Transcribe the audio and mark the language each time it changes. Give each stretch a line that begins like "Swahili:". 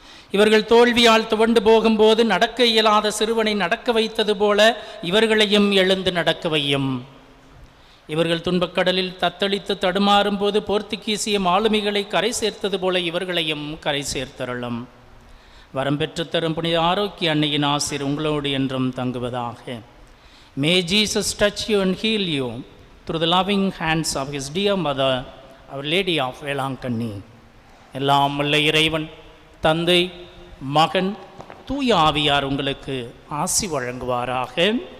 Tamil: இவர்கள் தோல்வியால் துவண்டு போகும்போது நடக்க இயலாத சிறுவனை நடக்க வைத்தது போல இவர்களையும் எழுந்து நடக்க வையும். இவர்கள் துன்பக்கடலில் தத்தளித்து தடுமாறும் போது போர்த்துகீசிய மாலுமிகளை கரை சேர்த்தது போல இவர்களையும் கரை சேர்த்தருளும். வரம் பெற்று தரும் புனித ஆரோக்கிய அன்னையின் ஆசீர் உங்களோடு என்றும் தங்குவதாக.
English: May Jesus touch you and heal you through the loving hands of his dear mother, Our Lady of Velankanni.
Tamil: எல்லாம் வல்ல இறைவன் தந்தை, மகன், தூய ஆவியார் உங்களுக்கு ஆசி வழங்குவாராக.